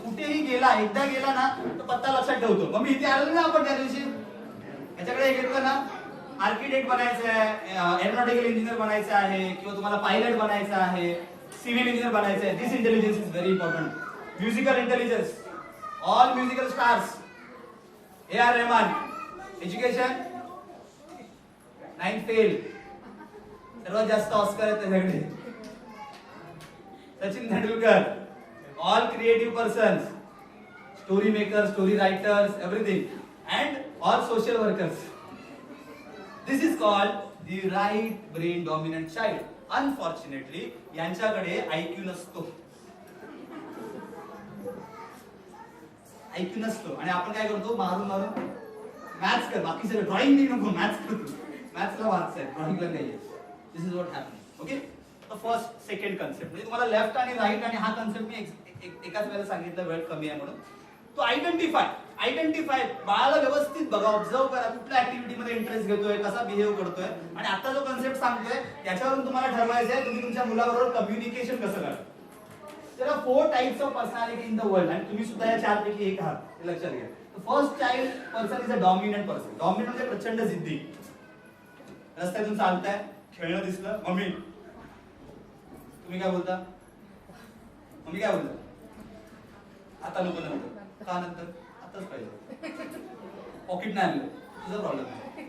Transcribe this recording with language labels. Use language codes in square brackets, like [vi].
[mr] कुठेही गेला, एकदा गेला ना तर पत्ता लक्षात ठेवतो. मम्मी इथे आलो ना आपण त्या दिवशी, याच्याकडे घेतलं ना, आर्किटेक्ट बनायचं आहे, एरोनॉटिकल इंजिनियर बनायचं आहे, किंवा तुम्हाला पायलट बनायचं आहे, सिव्हिल इंजिनियर बनायचं आहे. [en] This intelligence is very important. Musical intelligence, all musical stars, A.R. [mr] Rahman, education 9 fail, सर्वात जास्त ऑस्कर आहेत त्याच्याकडे. [en] Sachin Tendulkar, all creative persons, story makers, story writers, everything, and all social workers. This is called the right brain dominant child. [mr] Unfortunately, यांच्याकडे IQ नसतो. IQ नसतो आणि आपण काय करतो, मारून मारून मॅथ्स कर, बाकी सगळं ड्रॉइंग नाही नको, मॅथ्स करतो. मॅथ्सला वाचता आहे, ड्रॉइंगला नाहीये. [en] This is what happening. Okay, the first second concept, [mr] म्हणजे तुम्हाला लेफ्ट आणि राईट आणि हा कन्सेप्ट मी एकाच वेळेला सांगितलं, वेळ कमी आहे म्हणून. तो आयडेंटिफाय, बाळाला व्यवस्थित बघा, ऑब्झर्व करा, कुठल्या ऍक्टिव्हिटी मध्ये इंटरेस्ट घेतोय, कसा बिहेव करतोय, आणि आता जो कन्सेप्ट सांगतोय त्याच्यावरून तुम्हाला ठरवायचं आहे तुम्ही तुमच्या मुलाबरोबर कम्युनिकेशन कसं करा. [en] There are 4 types of personality in the world, [mr] आणि तुम्ही सुद्धा या 4 पैकी एक आहात, हे लक्षात घ्या. [en] First child person is a dominant person. [mr] Dominant म्हणजे प्रचंड जिद्दी. रस्त्यातून चालताय, खेळणं दिसलं, मम्मी तुम्ही काय बोलता, मम्मी काय बोलता, आता नको नंतर, का नंतर, आताच पाहिजे, पॉकेट नाही आणलं, तुझा प्रॉब्लेम आहे.